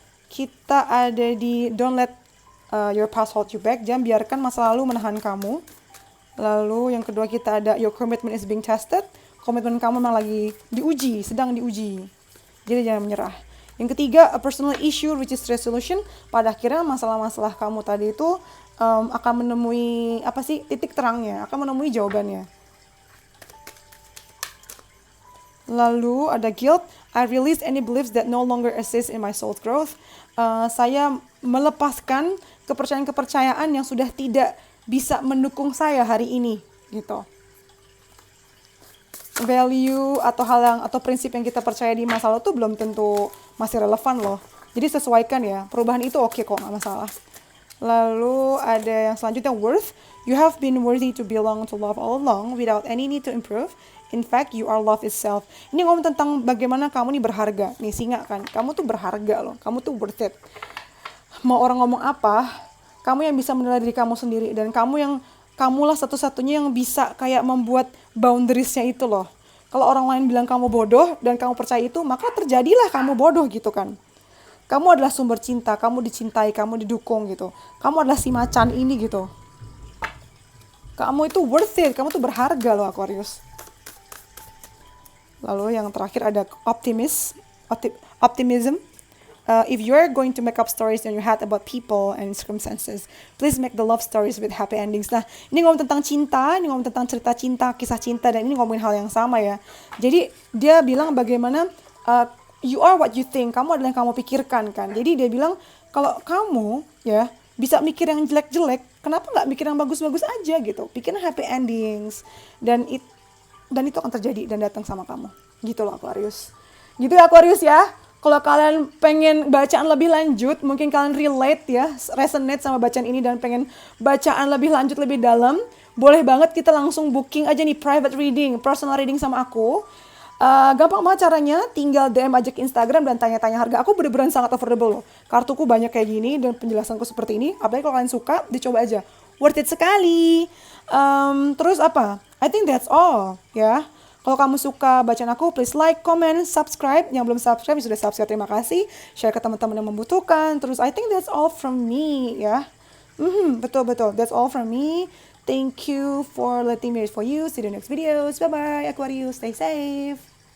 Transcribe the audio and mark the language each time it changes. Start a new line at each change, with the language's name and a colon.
Indonesian: Kita ada di
English: don't let your past hold you back.
Indonesian: Jangan biarkan masa lalu menahan kamu. Lalu yang kedua kita ada
English: your commitment is being tested.
Indonesian: Komitmen kamu memang lagi diuji, sedang diuji. Jadi jangan menyerah. Yang ketiga,
English: a personal issue which is resolution.
Indonesian: Pada akhirnya masalah-masalah kamu tadi itu akan menemui titik terangnya, akan menemui jawabannya. Lalu ada guilt.
English: I release any beliefs that no longer assist in my soul's growth.
Indonesian: Saya melepaskan kepercayaan-kepercayaan yang sudah tidak bisa mendukung saya hari ini, gitu. Value atau prinsip yang kita percaya di masa lalu tuh belum tentu masih relevan loh. Jadi sesuaikan ya. Perubahan itu oke kok, nggak masalah. Lalu ada yang selanjutnya, worth.
English: You have been worthy to belong to love all along without any need to improve. In fact, you are love itself.
Indonesian: Ini ngomong tentang bagaimana kamu nih berharga. Nih singa kan, kamu tuh berharga loh. Kamu tuh
English: worth it.
Indonesian: Mau orang ngomong apa, kamu yang bisa menilai diri kamu sendiri. Dan kamulah satu-satunya yang bisa kayak membuat boundariesnya itu loh. Kalau orang lain bilang kamu bodoh dan kamu percaya itu, maka terjadilah kamu bodoh gitu kan. Kamu adalah sumber cinta, kamu dicintai, kamu didukung gitu. Kamu adalah si macan ini gitu. Kamu itu
English: worth it,
Indonesian: kamu tuh berharga loh Aquarius. Lalu yang terakhir ada optimism.
English: If you are going to make up stories in your head about people and circumstances, please make the love stories with happy endings.
Indonesian: Nah, ini ngomong tentang cinta, ini ngomong tentang cerita cinta, kisah cinta, dan ini ngomongin hal yang sama ya. Jadi dia bilang bagaimana
English: you are what you think,
Indonesian: kamu adalah yang kamu pikirkan kan. Jadi dia bilang kalau kamu ya bisa mikir yang jelek-jelek, kenapa nggak mikir yang bagus-bagus aja gitu. Pikirin
English: happy endings
Indonesian: dan itu akan terjadi dan datang sama kamu. Gitu loh Aquarius. Gitu ya Aquarius ya. Kalau kalian pengen bacaan lebih lanjut, mungkin kalian relate ya, resonate sama bacaan ini dan pengen bacaan lebih lanjut, lebih dalam, boleh banget kita langsung booking aja nih
English: private reading, personal reading
Indonesian: sama aku. Gampang banget caranya, tinggal DM aja ke Instagram dan tanya-tanya harga. Aku bener-bener sangat affordable loh. Kartuku banyak kayak gini dan penjelasanku seperti ini. Apalagi kalau kalian suka, dicoba aja.
English: Worth it
Indonesian: sekali. Terus apa?
English: I think that's all
Indonesian: ya. Kalau kamu suka bacaan aku,
English: please like, comment, subscribe.
Indonesian: Yang belum subscribe, sudah subscribe, terima kasih. Share ke teman-teman yang membutuhkan. Terus
English: I think that's all from me
Indonesian: ya. Betul.
English: That's all from me. Thank you for letting me read for you. See you in the next videos. Bye-bye Aquarius. Stay safe.